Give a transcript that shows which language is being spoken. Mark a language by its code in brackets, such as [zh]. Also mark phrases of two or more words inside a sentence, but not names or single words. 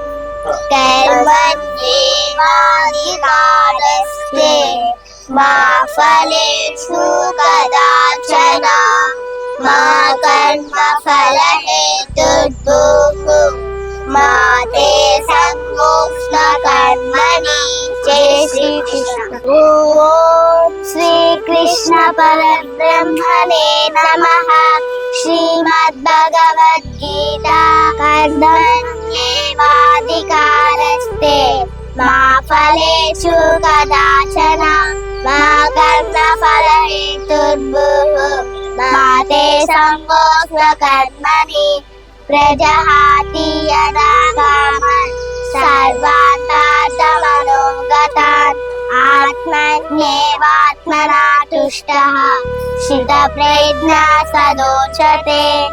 [sa] कर्मण्येवाधिकारस्ते मा फलेषु कदाचन मा कर्म फलहेतुर्भूः मा ते संगोष्ण कर्मणि. जय श्रीकृष्ण. ॐ श्रीकृष्ण परब्रह्मणे नमः. श्रीमद्भगवद्गीता कर्मण्येवाधिकारस्ते मा फलेषु कदाचन मा कर्मफलहेतुर्भुः मा ते सङ्गोऽस्त्व कर्मणि प्रजहाति यदा कामन् सर्वान् पार्थमनोगतान् आत्मन्येवात्मना तुष्टः स्थितप्रज्ञः सदोचते